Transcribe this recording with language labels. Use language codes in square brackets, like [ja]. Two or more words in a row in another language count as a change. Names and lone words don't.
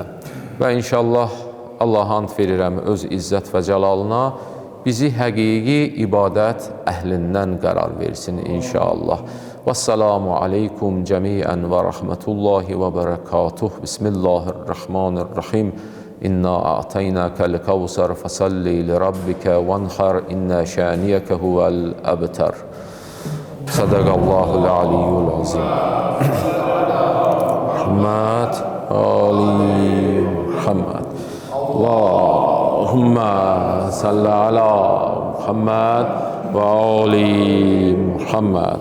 [az] Və inşallah Allah and verirəm öz izzət və cəlalına bizi həqiqi ibadət əhlindən qərar versin inşallah. [ar] والسلام عليكم جميعا ورحمة الله وبركاته. Bismillahirrahmanirrahim. إنا أعطيناك الكوثر فصل لربك وانحر إن شانئك هو الأبتر. صدق الله العلي العظيم. محمد آل محمد. اللهم صل على محمد وآل محمد.